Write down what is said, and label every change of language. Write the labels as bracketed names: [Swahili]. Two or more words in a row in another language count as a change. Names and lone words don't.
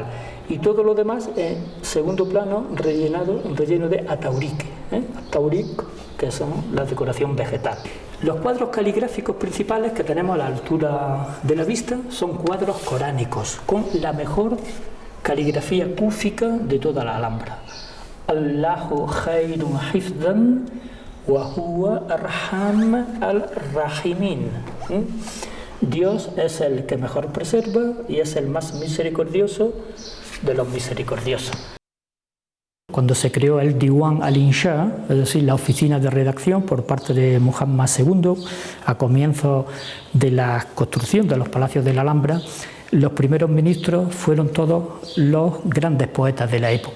[Spanish] Y todo lo demás, segundo plano, relleno de ataurique, ataurik, que son la decoración vegetal. Los cuadros caligráficos principales que tenemos a la altura de la vista son cuadros coránicos, con la mejor caligrafía cúfica de toda la Alhambra. [Arabic] الله خير حفظا وهو أرحم الراحمين. [Spanish] Dios es el que mejor preserva y es el más misericordioso de los misericordiosos. Cuando se creó el Diwan al-Insha, es decir, la oficina de redacción por parte de Muhammad II, a comienzo de la construcción de los palacios de la Alhambra, los primeros ministros fueron todos los grandes poetas de la época.